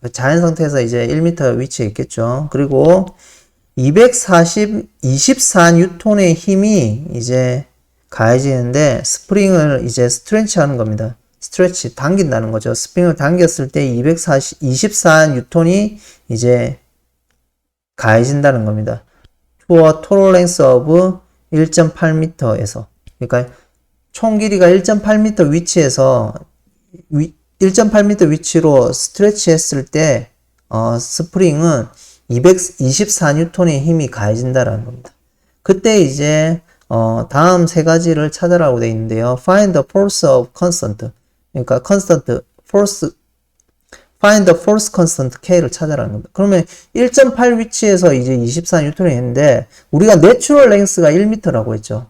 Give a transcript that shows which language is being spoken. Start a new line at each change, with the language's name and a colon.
Korean: 자연 상태에서 이제 1m 위치에 있겠죠. 그리고 24N의 힘이 이제 가해지는데 스프링을 이제 스트레치 하는 겁니다. 스트레치, 당긴다는 거죠. 스프링을 당겼을 때 24N이 이제 가해진다는 겁니다.
English: to a total length of 1.8m에서.
Korean: 그러니까 총 길이가 1.8m 위치에서 1.8m 위치로 스트레치 했을 때 스프링은 224N의 힘이 가해진다라는 겁니다. 그때 이제 다음 세 가지를 찾으라고 되어 있는데요.
English: Find the force of constant.
Korean: 그러니까
English: constant force find the force constant
Korean: K를 찾아라는 겁니다. 그러면 1.8 위치에서 이제 24N이 했는데 우리가 natural length가 1m라고 했죠.